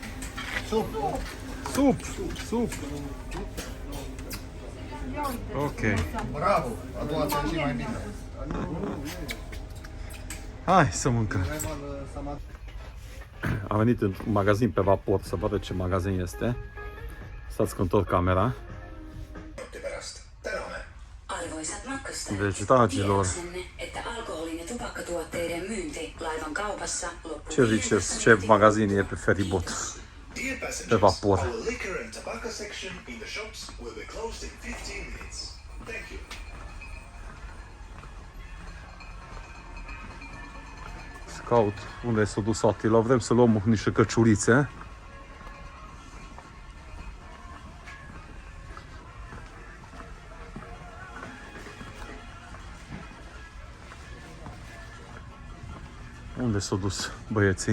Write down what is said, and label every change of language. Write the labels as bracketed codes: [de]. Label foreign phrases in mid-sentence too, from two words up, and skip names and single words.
[en] Sup. Ok. [ro] Bravo, a doua țară și mai bine. Hai să mâncăm. Am venit în magazin pe vapor să văd ce magazin este. Stați că întorc camera. [fi] Arvoisat matkustajat, [ro] Deci, dragilor, [fi] tiedäksenne, että alkoholin ja tupakkatuotteiden myynti laivan kaupassa loppuu [ro] ce ziceți, ce magazin e pe feribot? [en] Dear [ro] Pe [en] passengers, [ro] vapor. [en] our liquor and tobacco section in the shops will be closed in 15 minutes. Thank you. [ro] Caut unde s-a dus Attila, vrem să luăm niște căciulițe. Unde s-a dus băieții?